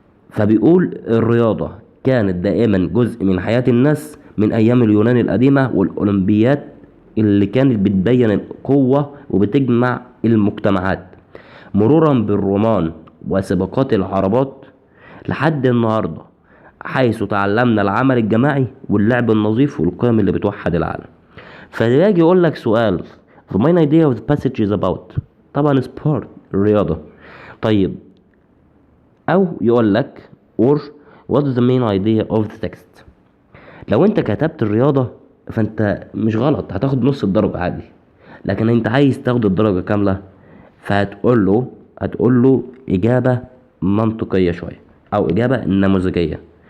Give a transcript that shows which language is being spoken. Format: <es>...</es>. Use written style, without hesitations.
<ar>فبيقول الرياضة كانت دائما جزء من حياة الناس من أيام اليونان القديمة والأولمبيات اللي كانت بتبين القوة وبتجمع المجتمعات، مرورا بالرومان وسباقات العربات لحد النهاردة، حيث تعلمنا العمل الجماعي واللعب النظيف والقيم اللي بتوحد العالم. فيجي يقول لك سؤال</ar> <en>the main idea of the passage is about،</en> <ar>طبعا sport الرياضة. طيب أو يقول لك</ar> <en>or what is the main idea of the text.</en> <ar>لو انت كتبت الرياضة فانت مش غلط، هتاخد نص الدرجة عادي. لكن انت عايز تاخد الدرجة كاملة، هتقول له إجابة منطقية شوية أو إجابة نموذجية.</ar>